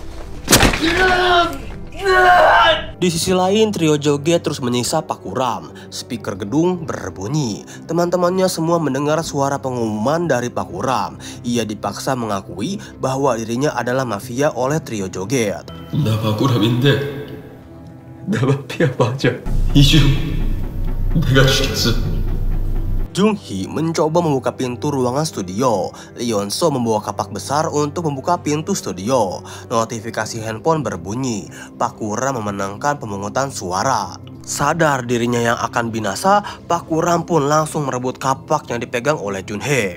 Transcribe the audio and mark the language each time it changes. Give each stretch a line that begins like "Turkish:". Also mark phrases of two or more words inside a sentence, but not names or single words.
Indonesian: Di sisi lain, trio joget terus menyiksa Pak Kuram. Speaker gedung berbunyi. Teman-temannya semua mendengar suara pengumuman dari Pak Kuram. Ia dipaksa mengakui bahwa dirinya adalah mafia oleh trio joget.
Korean: 나 박구람인데 나 마피아 맞아. 이중 내가 죽였어.
Indonesian: Jung Hee mencoba membuka pintu ruangan studio. Leonso membawa kapak besar untuk membuka pintu studio. Notifikasi handphone berbunyi. Pak Kuram memenangkan pemungutan suara. Sadar dirinya yang akan binasa, Pak Kuram pun langsung merebut kapak yang dipegang oleh Jun Hee.